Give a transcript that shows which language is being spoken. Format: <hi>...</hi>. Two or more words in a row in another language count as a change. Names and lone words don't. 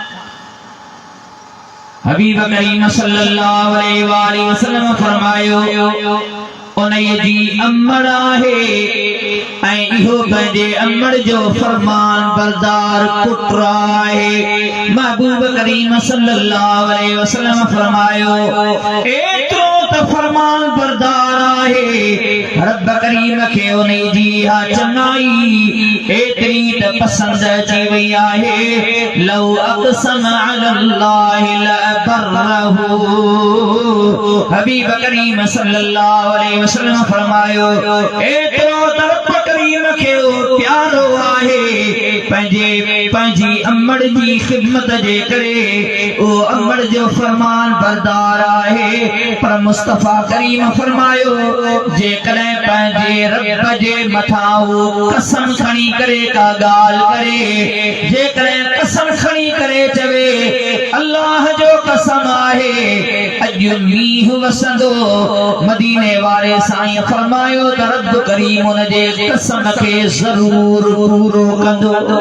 <sd>हबीब करीम</sd> <ar>صلى الله عليه وسلم</ar> <sd>फरमायो उन्हीअ जी अमड़ आहे ऐं इहो पंहिंजे अमड़ जो फरमान बरदार पुट आहे महबूब करीम</sd> <ar>صلى الله عليه وسلم</ar> <sd>फरमायो एतिरो त फरमान बरदार आहे रब करीम खे उन्हीअ जी हा चङाई एतिरी त पसंदि अची वई आहे</sd> <ar>لو أقسم على الله لأبره</ar> <sd>हबीब करीम</sd> <ar>صلى الله عليه وسلم</ar> <sd>फरमायो एतिरो त रब करीम खे प्यारो आहे पंहिंजी अमड़ जी ख़िदमत जे करे ओ अमड़ जो फरमान बरदार आहे पर मुस्तफा करीम फरमायो जेकॾहिं पंहिंजे रब जे मथां कसम खणी करे का ॻाल्हि करे जेकॾहिं कसम खणी करे चवे अल्लाह जो कसम आहे अॼु मींहुं वसंदो मदीने वारे साईं फरमायो त रब करीम उन जे कसम खे ज़रूर पूरो कंदो</sd>